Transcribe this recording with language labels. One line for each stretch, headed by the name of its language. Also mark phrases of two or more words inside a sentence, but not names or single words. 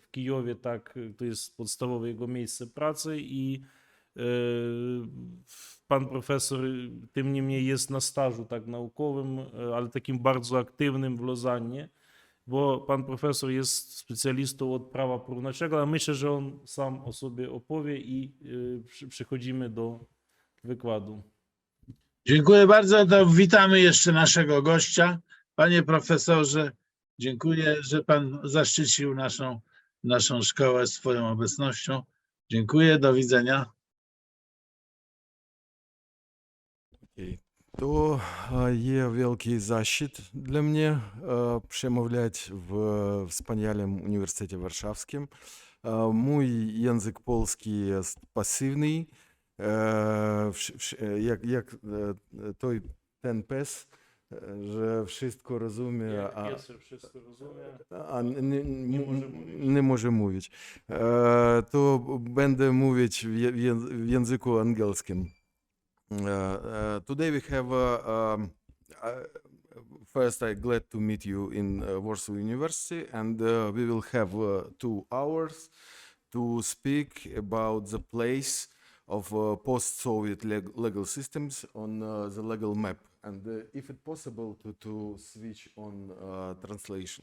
Polish: W Kijowie, tak, to jest podstawowe jego miejsce pracy i pan profesor tym niemniej jest na stażu tak naukowym, ale takim bardzo aktywnym w Lozannie, bo pan profesor jest specjalistą od prawa porównawczego, a myślę, że on sam o sobie opowie i przechodzimy do wykładu. Dziękuję bardzo. To witamy jeszcze naszego gościa. Panie profesorze, dziękuję, że pan zaszczycił naszą szkołę swoją obecnością. Dziękuję, do widzenia.
Ukrainian: То є великий защит для мене
Polish: przemawiać w wspaniałym Uniwersytecie Warszawskim. Mój język polski jest pasywny, jak ten pies, że wszystko rozumie, a nie może mówić. To będę mówić w języku angielskim.
English: Today we have first, I'm glad to meet you in Warsaw University, and we will have 2 hours to speak about the place of post-Soviet legal systems on the legal map, and if it's possible, to switch on translation.